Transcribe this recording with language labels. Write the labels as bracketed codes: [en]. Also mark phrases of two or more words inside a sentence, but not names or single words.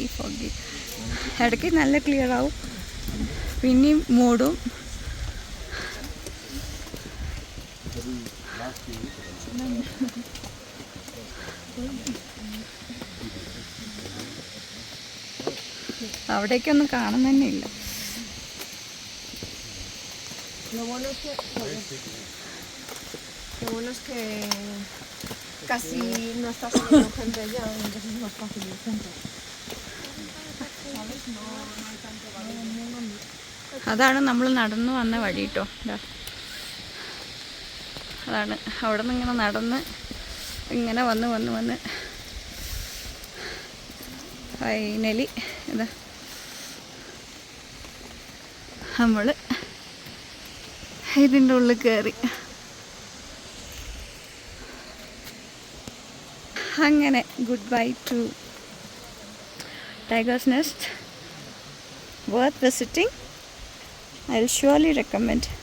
[ml] ഇടയ്ക്ക് നല്ല ക്ലിയർ ആവും, പിന്നെയും മൂടും. അവിടേക്കൊന്നും കാണാൻ തന്നെ ഇല്ല. [es] Lo bueno es que casi no está saliendo gente ya, entonces es más fácil el centro. ¿Sabes? No hay tanto valor. [ml] അതാണ് നമ്മൾ നടന്നു വന്ന വഴി കേട്ടോ. അതാണ് അവിടെ നിന്ന് ഇങ്ങനെ നടന്ന് ഇങ്ങനെ വന്ന് ഫൈനലി ഇതാ നമ്മൾ ഇതിൻ്റെ ഉള്ളിൽ കയറി. അങ്ങനെ [en] good bye to Tiger's Nest. worth visiting. I will surely recommend.